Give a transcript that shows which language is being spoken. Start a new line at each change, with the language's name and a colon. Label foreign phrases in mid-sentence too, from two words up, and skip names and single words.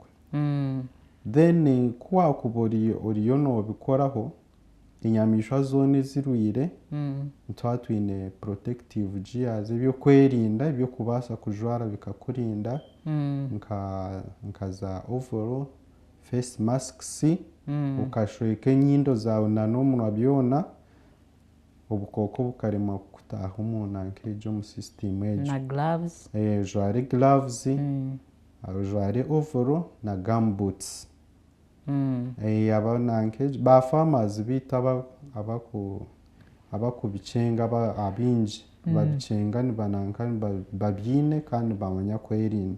Nyankole: Then kuwakuba oriyo noobikoraho enyamaishwa zoona ezirwaire nitwe twiine
English: protective gears
Nyankole: ebyokwerinda ebyokubaasa kujwara bikakurinda nka za overall,
English: face masks,
Nyankole: okashweka enyindo zaawe n'omunwa byona obukooko bukarema kukutaaha omunda nk'egyo omu system egyo. Na gloves? Ojware gloves, ojware overall na gumboots. Ba farmers bitu abakubicenga abingi babicenga nibananka babyine kandi nibamanya kwerinda.